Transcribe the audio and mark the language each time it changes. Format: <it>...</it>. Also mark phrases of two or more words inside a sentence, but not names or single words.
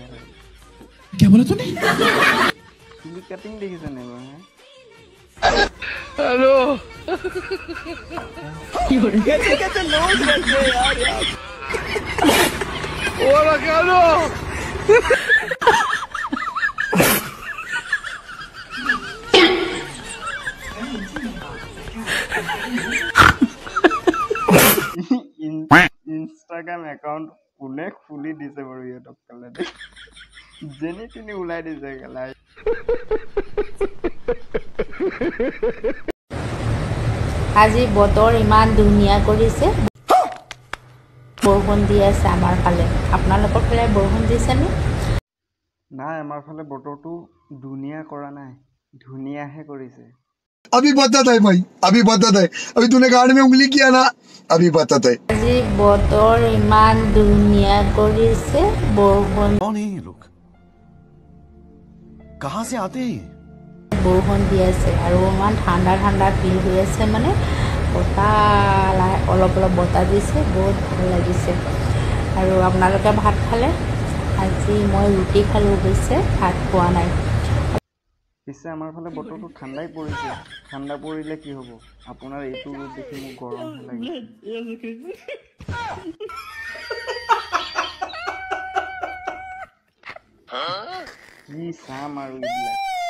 <hi>क्या बोला तूने</hi> <as>চুলি কাটিং দেখিছে নাই বাৰু</as> <hi>हेलो कैसे लोग रहते हैं यार होla cano</hi> <as>ইনষ্টাগ্ৰাম একাউণ্ট কোনে খুলি দিছে বাৰু ইহঁতক কেলা যেনে তেনে ওলাই দিছে কেলা আজি বতৰ ইমান ধুনীয়া কৰিছে বৰষুণ দি আছে আমাৰ ফালে আপোনালোকৰ ফালে বৰষুণ দিছে নে নাই আমাৰ ফালে বতৰটো ধুনীয়া কৰা নাই ধুনীয়াহে কৰিছে</as> <hi>अभी बताता है भाई अभी बताता है अभी तूने गाड़ी में उंगली किया ना अभी बताता है</hi> <as>আজি বতৰ ইমান ধুনীয়া কৰিছে বৰষুণ</as> <hi>कौन है ये लोग कहाँ से आते हैं</hi> <as>বৰষুণ দি আছে আৰু ইমান ঠাণ্ডা ঠাণ্ডা ফিল হৈ আছে মানে বতাহ অলপ অলপ বতাহ দিছে বহুত ভাল লাগিছে আৰু আপোনালোকে ভাত খালে আজি মই ৰুটি খালোঁ অৱশ্যে ভাত খোৱা নাই পিছে আমাৰ ফালে বতৰটো ঠাণ্ডাই পৰিছে ঠাণ্ডা পৰিলে কি হ'ব আপোনাৰ এইটো ৰূপ দেখি মোৰ গৰম লাগিছে কি চাম আৰু এইবিলাক</as>